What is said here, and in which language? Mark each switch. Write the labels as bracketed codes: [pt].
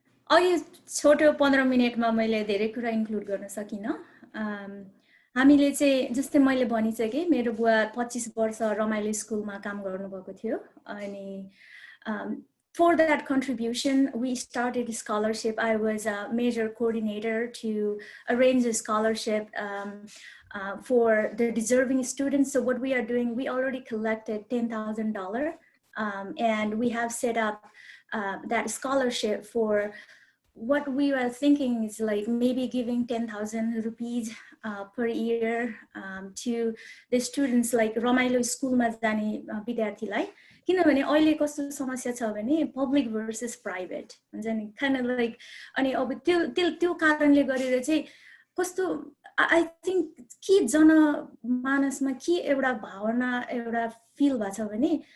[ne] अघि छोटो 15 मिनटमा मैले धेरै कुरा इन्क्लुड गर्न सकिनँ। हामीले चाहिँ जस्तै मैले भनिसकेँ मेरो बुवा 25 वर्ष रमाइलो स्कुलमा काम गर्नुभएको थियो अनि [en] for that contribution, we started a scholarship. I was a major coordinator to arrange a scholarship for the deserving students. So what we are doing, we already collected $10,000 and we have set up that scholarship for what we were thinking is like maybe giving 10,000 rupees per year to the students like [ne] Ramailo school ma jane vidyarthilai किनभने अहिले कस्तो समस्या छ भने public versus private हुन्छ नि [en] kind of like [ne] अनि अब त्यो कारणले गरेर चाहिँ कस्तो [en] I think [ne] के जनमानसमा के एउटा भावना एउटा फिल भएको छ भने